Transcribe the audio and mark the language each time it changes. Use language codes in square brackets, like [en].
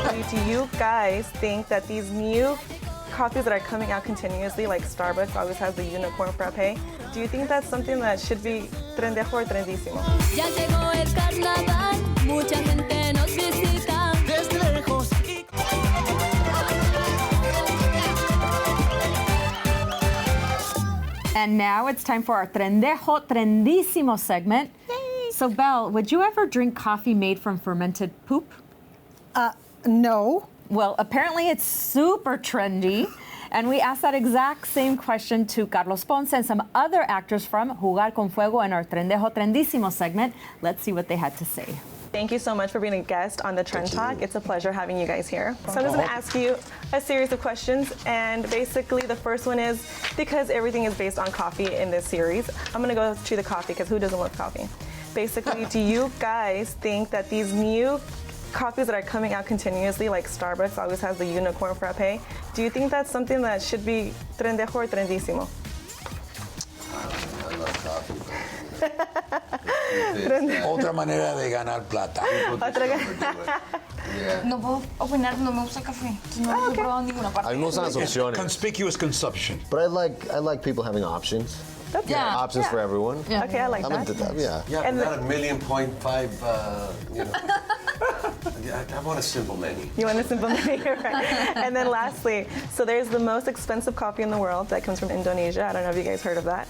[en] Do you guys think that these new coffees that are coming out continuously, like Starbucks always has the unicorn frappe, do you think that's something that should be trendejo or trendísimo? [es] Ya llegó el carnaval, mucha gente nos visita. Desde lejos. [en] And now it's time for our Trendejo Trendísimo segment. Yay. So, Bel, would you ever drink coffee made from fermented poop? No. Well, apparently it's super trendy. And we asked that exact same question to Carlos Ponce and some other actors from Jugar con Fuego in our Trendejo Trendísimo segment. Let's see what they had to say. Thank you so much for being a guest on The Trend Talk. It's a pleasure having you guys here. So I'm just going to ask you a series of questions, and basically the first one is, because everything is based on coffee in this series, I'm going to go to the coffee, because who doesn't love coffee? Basically, do you guys think that these new coffees that are coming out continuously, like Starbucks always has the unicorn frappe. Do you think that's something that should be trendejo or trendísimo? I love coffee. [es] Otra manera de ganar plata. No puedo opinar, no me gusta el café. No lo he probado en ninguna parte. Hay muchas opciones. [en] Conspicuous consumption. But I like people having options. That's Options for everyone. Yeah. Okay, I like that. Yeah, but not a 1,000,000.5, you know. I want a simple menu. You want a simple menu, right? And then lastly, so there's the most expensive coffee in the world that comes from Indonesia. I don't know if you guys heard of that.